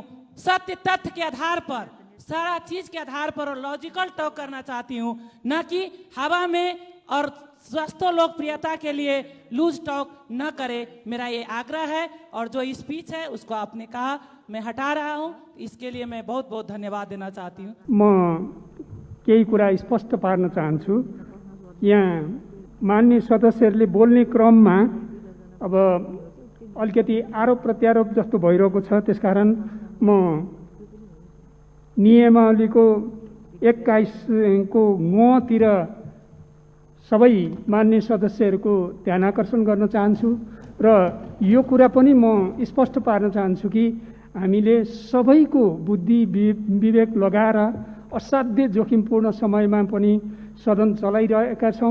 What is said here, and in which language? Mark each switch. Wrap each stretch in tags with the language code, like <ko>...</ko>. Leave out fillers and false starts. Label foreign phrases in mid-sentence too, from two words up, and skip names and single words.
<hi>सत्य तथ्य के आधार पर, सारा चीज के आधार पर और</hi> <en>logical talk</en> <hi>करना चाहती हूँ, न कि हवा में और स्वस्थ लोकप्रियता के लिए</hi> <en>loose talk</en> <hi>न करे, मेरा ये आग्रह है। और जो स्पीच है उसको आपने कहा मैं हटा रहा हूँ, इसके लिए मैं बहुत बहुत धन्यवाद देना चाहती हूँ।</hi> <ne>म केही कुरा स्पष्ट पार्न चाहन्छु। यहाँ मान्य सदस्यहरूले बोल्ने क्रममा अब अलिकति आरोप प्रत्यारोप जस्तो भइरहेको छ, त्यसकारण म नियमावलीको 21 को ङ तिर सबै मान्य सदस्यहरूको ध्यान आकर्षण गर्न चाहन्छु र यो कुरा पनि म स्पष्ट पार्न चाहन्छु कि हामीले सबैको बुद्धि विवेक लगाएर असाध्य जोखिमपूर्ण समयमा पनि सदन चलाइरहेका छौँ।</ne>